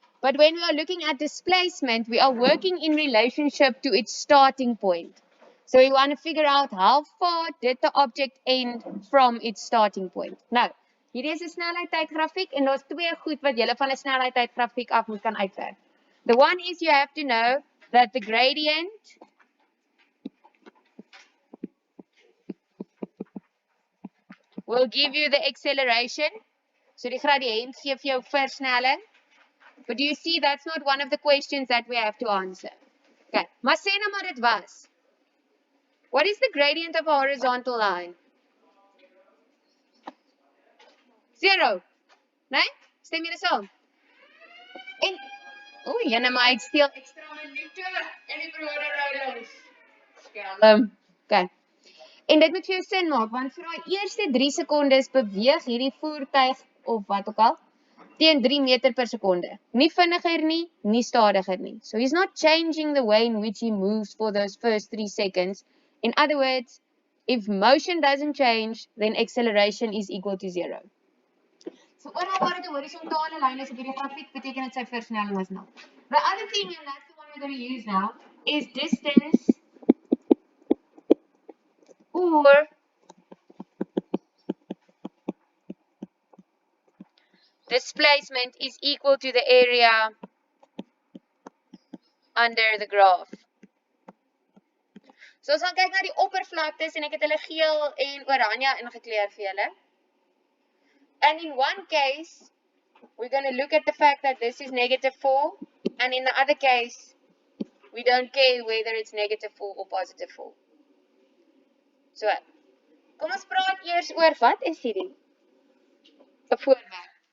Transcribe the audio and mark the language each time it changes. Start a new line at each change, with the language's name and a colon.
English: But when we are looking at displacement, we are working in relationship to its starting point. So we want to figure out how far did the object end from its starting point.
Afrikaans: Nou, hierdie is 'n snelheidtydgrafiek en daar's twee goed wat jy van 'n snelheidtydgrafiek af moet kan uitwerk.
English: The one is you have to know that the gradient will give you the acceleration.
Afrikaans: So die gradient gee vir jou versnelling.
English: But do you see that's not one of the questions that we have to answer? Okay,
Afrikaans: maar sê nou maar dit was.
English: What is the gradient of a horizontal line?
Afrikaans: 0. Nee? Stem jy dit saam? En jene maar ek steel extra minute en die broode ry langs. Skelm. Okay. En dit moet vir jou sin maak, want vir daai eerste 3 sekondes beweeg hierdie voertuig of wat ook al teen 3 meter per sekonde. Nie vinniger nie, nie stadiger nie.
English: So he's not changing the way in which he moves for those first 3 seconds. In other words, if motion doesn't change, then acceleration is equal to 0.
Afrikaans: So oral waar dit 'n horisontale lyn is op hierdie grafiek, beteken dit sy versnelling is 0.
English: The other thing, and that's the one we're going to use now, is distance or displacement is equal to the area under the graph.
Afrikaans: So ons gaan kyk na die oppervlaktes en ek het hulle geel en oranje ingekleur vir julle.
English: And in one case, we're going to look at the fact that this is -4, and in the other case, we don't care whether it's -4 or +4.
Afrikaans: So, kom ons praat eers oor wat is hierdie? 'n voorwerp.